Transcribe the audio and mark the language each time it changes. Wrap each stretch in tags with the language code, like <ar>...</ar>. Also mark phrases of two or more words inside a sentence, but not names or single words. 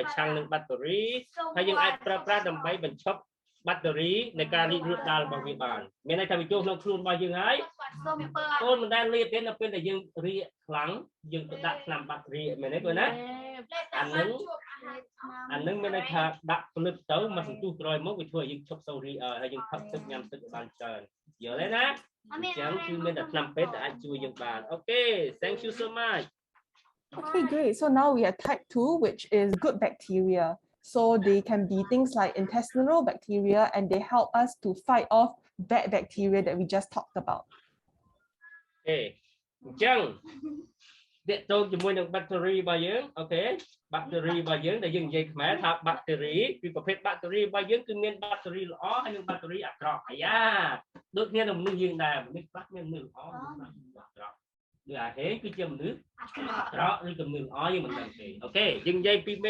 <km>ឆាំងនឹងបាក់តេរីហើយយើងអាចប្រើប្រាស់ដើម្បីបញ្ឈប់បាក់តេរីនៃការរីករាលដាលរបស់វាបានមានន័យថាវាចូលក្នុងខ្លួនរបស់យើងហើយអូនមិនដែលលាបទេនៅពេលដែលយើងរីកខ្លាំងយើងទៅដាក់ថ្នាំបាក់តេរីមែនទេបងណាអានឹងមានន័យថាដាក់ភ្លឹបទៅមកសន្ទុះក្រោយមកវាធ្វើឲ្យយើងឈប់សូវរីកហើយយើងផឹកទឹកញ៉ាំទឹកបានច្រើនយល់ទេណាអញ្ចឹងគឺមានតែថ្នាំពេទ្យដែលអាចជួយយើងបានអូខេ</km> <en>thank you so much Okay, great. So now we have type 2, which is good bacteria. So they can be things like intestinal bacteria and they help us to fight off bad bacteria that we just talked about.</en> <km>Okay. អញ្ចឹងទាក់ទងជាមួយនឹង bacteria របស់យើងអូខេ bacteria របស់យើងដែលយើងនិយាយខ្មែរថា bacteria គឺប្រភេទ bacteria របស់យើងគឺមាន bacteria ល្អហើយនិង bacteria អាក្រក់អាយ៉ាដូចគ្នានឹងមនុស្សយើងដែរមនុស្សខ្លះមានមនុស្សល្អមនុស្សអាក្រក់គឺអាហេគឺជាមនុស្សអាក្រក់ឬក៏មនុស្សល្អយើងមិនដឹងទេអូខេយើងនិយាយពីមេ</km>